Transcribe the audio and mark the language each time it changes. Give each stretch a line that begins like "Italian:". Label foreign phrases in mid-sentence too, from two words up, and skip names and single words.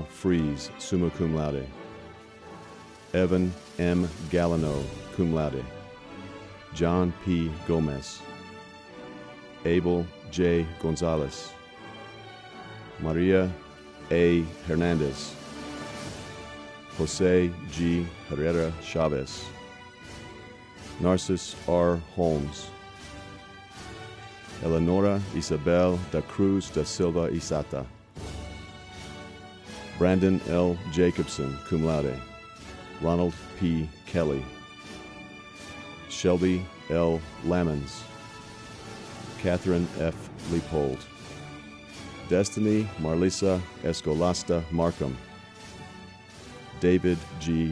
English: Fries,
Latin: summa cum laude,
English: Evan M. Gallino,
Latin: cum laude,
English: John P. Gomez, Abel J. Gonzalez, Maria A. Hernandez, Jose G. Herrera Chavez, Narcis R. Holmes, Eleonora Isabel da Cruz da Silva Isata, Brandon L. Jacobson,
Latin: cum laude,
English: Ronald P. Kelly, Shelby L. Lamons, Catherine F. Leopold, Destiny Marlisa Escolasta Markham, David G.